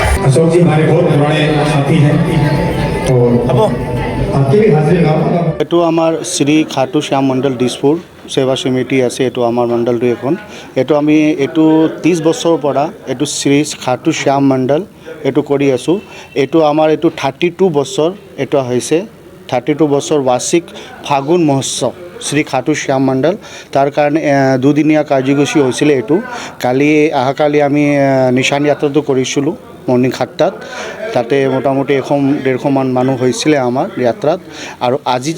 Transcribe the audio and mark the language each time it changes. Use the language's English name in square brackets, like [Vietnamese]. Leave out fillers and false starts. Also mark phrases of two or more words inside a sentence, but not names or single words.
[Hindi] अशोक जी हमारे बहुत पुराने साथी हैं तो आपके भी हाजिर गाँव [Assamese] এটু আমাৰ श्री खाटू श्याम मंडल दिसपुर सेवा समिति আছে এটু আমার মণ্ডলটো এখন এটু আমি এটু 30 বছৰৰ পৰা এটু শ্ৰী খাটু শ্যাম মণ্ডল এটু কৰি আছোঁ এটু আমাৰ এটু 32 বছৰ এটু হৈছে 32 বছৰ বাৰ্ষিক ফাগুন মহোৎসৱ শ্ৰী খাটু শ্যাম মণ্ডল তাৰ কাৰণে দুদিনীয়া কাৰ্যসূচী হৈছিল এটু অহাকালি আমি নিশান যাত্ৰাটো কৰিছিলোঁ মৰ্নিং 7টাত তাতে মোটামুটি 100-150 মান মানুহ হৈছিলে আমাৰ যাত্ৰাত আৰু আজি